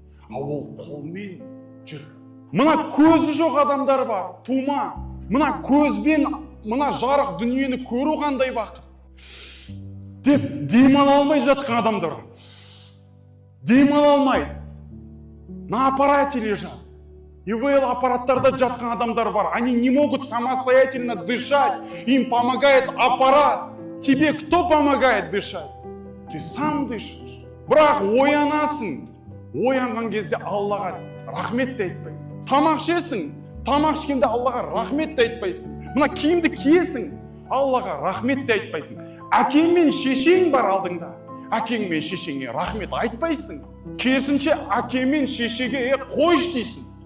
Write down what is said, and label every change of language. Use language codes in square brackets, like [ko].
[kk] Ол қолмен жүр. Мына көзі жоқ адамдар бар, тума. Мына көзбен, мына жарық дүниені көру қандай бақыт деп демала алмай жатқан адамдар. Демала алмай. На аппарате лежат. ИВЛ аппараттарда жатқан адамдар бар. [ru] Они не могут самостоятельно дышать. Им помогает аппарат. Тебе кто помогает дышать? Ты сам дышишь. Бірақ оянасың. [kk] Оянған кезде Аллаға рахмет те айтпайсың. Тамақ ішесің. Тамақ ішкенде Аллаға рахмет те айтпайсың. Мына киімді киесің. Аллаға рахмет те айтпайсың. Әкең мен шешең бар алдыңда. Әкең мен шешеңе рахмет айтпайсың. Керісінше әке мен шешеге қойш дейсің.